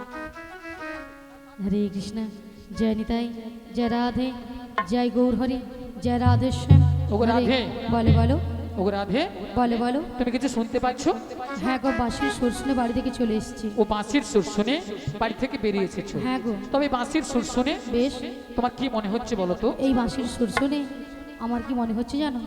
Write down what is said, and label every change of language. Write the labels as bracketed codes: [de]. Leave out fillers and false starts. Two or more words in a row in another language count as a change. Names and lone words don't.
[bn] হরে কৃষ্ণ, জয় নিতাই, জয় রাধে, জয় গৌর হরি, জয় রাধে শ্যাম। ওগো রাধে। বলো বলো ওগো রাধে, বলো বলো। তুমি কিছু শুনতে পাচ্ছ? হ্যাঁ গো, বাঁশির সুর শুনে বাড়ি থেকে চলে এসেছি। ও বাঁশির সুর শুনে বাড়ি থেকে বেরিয়ে এসেছো? হ্যাঁ গো। তবে বাঁশির সুর শুনে বেশ। তোমার কি মনে হচ্ছে বলো তো? এই বাঁশির সুর শুনে আমার কি মনে হচ্ছে জানো?